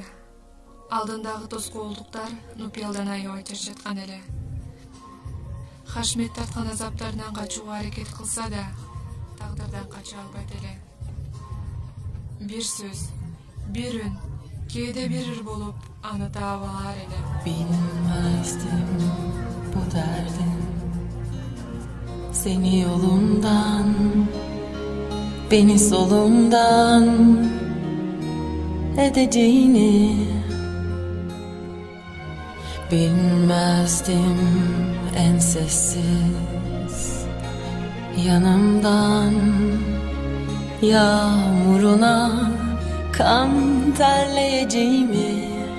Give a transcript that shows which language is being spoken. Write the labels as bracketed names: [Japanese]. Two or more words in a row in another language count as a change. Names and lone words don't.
[Kyrgyz] Алдындагы тоскоолдуктар Нупелдан аябай чарчаткан эле. Хашмет тарткан азаптарынан качууга аракет кылса да, тагдырдан кача албайт эле. Бир сөз, бир үн, кээде бир ыр болуп, аны таап алар эле. [Turkish] Bilmezdim bu derdin seni yolumdan, beni solumdan edeceğini. Bilmezdim en sessiz yanımdan yağmuruna kan terleyeceğimi.